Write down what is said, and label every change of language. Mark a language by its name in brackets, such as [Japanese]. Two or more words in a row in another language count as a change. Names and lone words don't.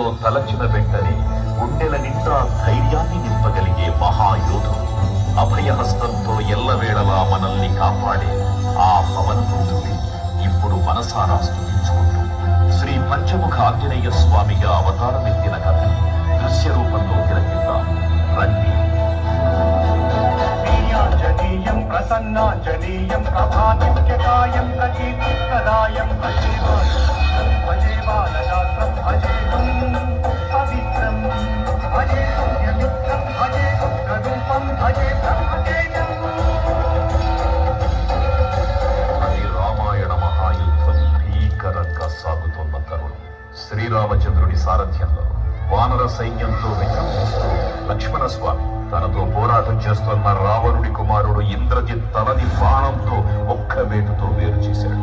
[Telugu] తలచిన వెంటనే గుండెల నిండా ధైర్యాన్ని నింపగలిగే మహాయోధుడు, అభయహస్తంతో ఎల్లవేళలా మనల్ని కాపాడే ఆ పవనపుత్రుడి ఇప్పుడు మనసారా స్తుతించుకుంటూ శ్రీ పంచముఖ ఆంజనేయ స్వామిగా అవతారమెత్తిన కథని దృశ్య రూపంలో తిలకిద్దాం రండి. [Sanskrit] ीयं प्रसन्नाञ्जनेयं प्रभादित्यकायं प्रकीर्तिप्रदायं भजे बालगात्रं भजेतुं पवित्रं भजेतुं ययुक्तं भजे उग्ररूपं भजे ब्रह्मतेजम्. [Telugu] అది రామాయణ మహాయుద్ధం భీకరంగా సాగుతున్న తరుణం. శ్రీరామచంద్రుడి సారథ్యంలో వానర సైన్యంతో విజృంభిస్తూ లక్ష్మణ స్వామి తనతో పోరాటం చేస్తున్న రావణుడి కుమారుడు ఇంద్రజిత్ తలని బాణంతో ఒక్క వేటుతో వేరు చేశాడు.